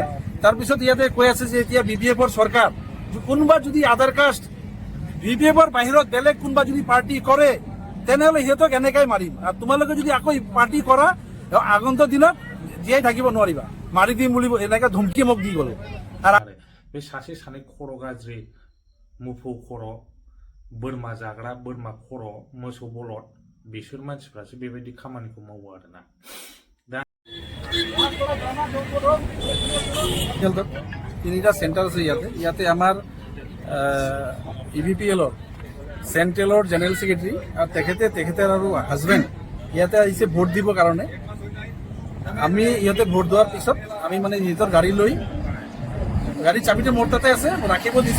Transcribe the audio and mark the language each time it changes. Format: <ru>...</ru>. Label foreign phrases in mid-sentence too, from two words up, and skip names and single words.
<as>তাৰপিছত ইয়াতে কৈ আছে যে এতিয়া BPF-ৰ চৰকাৰ, কোনোবা যদি আধাৰ কাষ্ট BPF-ৰ বাহিৰত বেলেগ কোনোবা যদি পাৰ্টি কৰে তেনেহ'লে সিহঁতক এনেকাই মাৰিম। আৰু তোমালোকে যদি আকৌ পাৰ্টি কৰা আগন্তুক দিনত জীয়াই থাকিব নোৱাৰিবা, মাৰি দিম বুলি এনেকে ধমকি মোক দি গ'ল।</as> <brx>बे सासे सानै खर' गाज्रि मोफौ खर' बोरमा जाग्रा बोरमा खर' मोसौ बलद बिसोर मानसिफ्रासो बेबायदि खामानिखौ मावो आरोना। दा</brx> <as>তিনিটা চেণ্টাৰ আছে ইয়াতে আমাৰ EVPL-ৰ চেণ্ট্ৰেলৰ</as> <en>general secretary</en> <as>আৰু তেখেতৰ আৰু হাজবেণ্ড ইয়াতে আহিছে ভোট দিবৰ কাৰণে। আমি ইহঁতে ভোট দিয়াৰ পিছত আমি মানে নিজৰ গাড়ী লৈ গাড়ীৰ চাবিটো মোৰ তাতে আছে, ৰাখিব দিছে।</as>